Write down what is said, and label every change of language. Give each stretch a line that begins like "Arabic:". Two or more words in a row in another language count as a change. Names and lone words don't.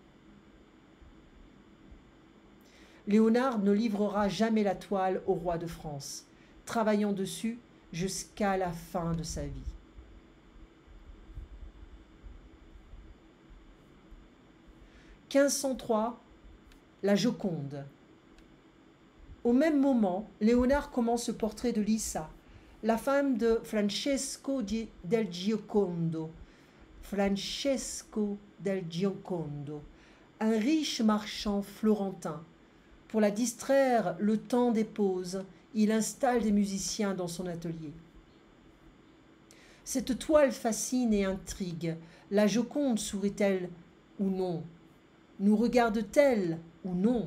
French: Léonard ne livrera jamais la toile au roi de France, travaillant dessus jusqu'à la fin de sa vie. « 1503, la Joconde. Au même moment, Léonard commence le portrait de Lisa, la femme de Francesco del Giocondo. Francesco del Giocondo, un riche marchand florentin. Pour la distraire le temps des pauses, il installe des musiciens dans son atelier. Cette toile fascine et intrigue. La Joconde sourit-elle ou non? Nous regarde-t-elle ou non?